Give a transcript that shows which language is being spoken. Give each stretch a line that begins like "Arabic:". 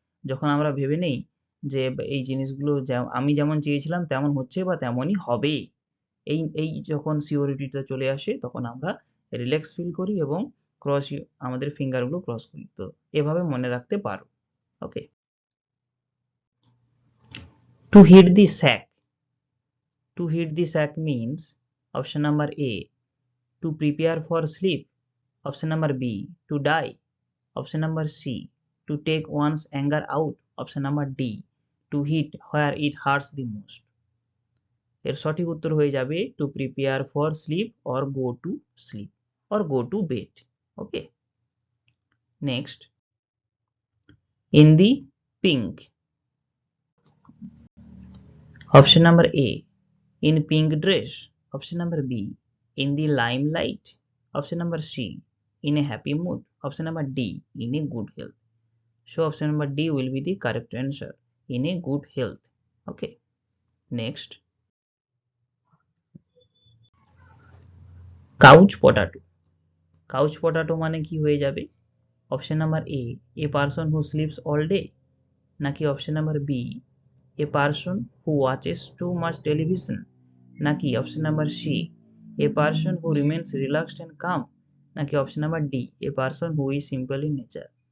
Bangla: যখন আমরা ভেবে নেই যে এই জিনিসগুলো আমি যেমন চেয়েছিলাম তেমন হচ্ছে বা তেমনই হবে, এই এই যখন সিওরিটিটা চলে আসে তখন আমরা রিল্যাক্স ফিল করি এবং আমাদের ফিঙ্গারগুলো ক্রস করি। তো এভাবে মনে রাখতে পারো।
English: Okay, to hit the sack, to hit the sack means option number A, to prepare for sleep. Option number B, to die. Option number C, to take one's anger out. Option number D, to hit where it hurts the most.
Bangla: এর সঠিক উত্তর হয়ে যাবে
English: to prepare for sleep or go to sleep or go to bed. Okay, next, in the pink. Option number A, in pink dress. Option number B, in the limelight. Option number C, in a happy mood. Option number D, in a good health. So option number D will be the correct answer, in a good health. Okay, next, couch potato. couch potato
Bangla: মানে কি হয়ে যাবে?
English: Option number A person who sleeps all day, নাকি option number B a person who watches too much television, নাকি option number C a person who remains relaxed and calm, নাকি option number D a person who is simple in nature.